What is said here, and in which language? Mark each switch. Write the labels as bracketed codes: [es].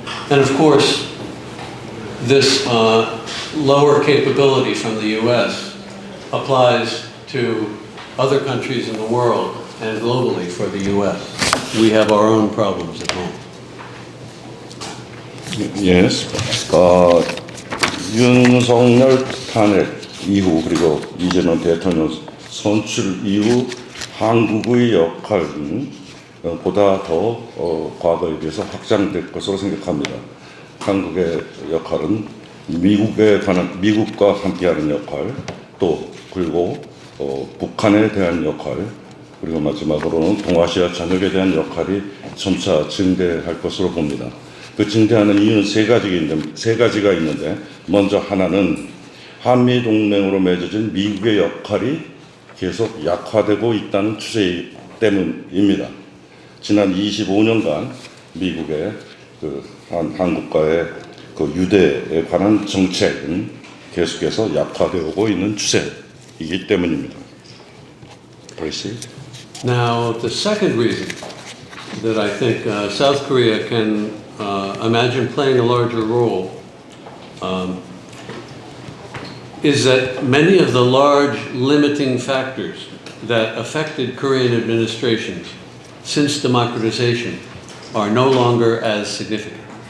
[en] And of course, this lower capability from the U.S. applies to other countries in the world and globally for the U.S. We have our own problems at home. Yes. [ko] 윤석열 탄핵 이후 그리고 이재명 대통령 선출 이후 한국의 역할은 보다 더 과거에 비해서 확장될 것으로 생각합니다. 한국의 역할은 미국과 함께하는 역할, 또 그리고 북한에 대한 역할, 그리고 마지막으로는 동아시아 전역에 대한 역할이 점차 증대할 것으로 봅니다. 그 증대하는 이유는 세 가지가 있는데, 먼저 하나는 한미 동맹으로 맺어진 미국의 역할이 계속 약화되고 있다는 추세 때문입니다. 지난 25년간 미국의 한국과의 유대에 관한 정책은 계속해서 약화되어 오고 있는 추세이기 때문입니다. [en] Proceed. Now, the second reason that I think South Korea can imagine playing a larger role is that many of the large limiting factors that affected Korean administrations since democratization are no longer as significant.